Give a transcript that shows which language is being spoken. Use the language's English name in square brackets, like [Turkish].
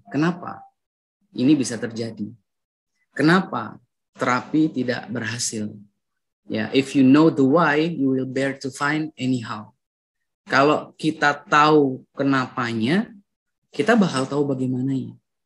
[Indonesian] Kenapa ini bisa terjadi? Kenapa terapi tidak berhasil? [English] Ya, if you know the why, you will bear to find anyhow. [Indonesian] Kalau kita tahu kenapanya, kita bakal tahu bagaimananya.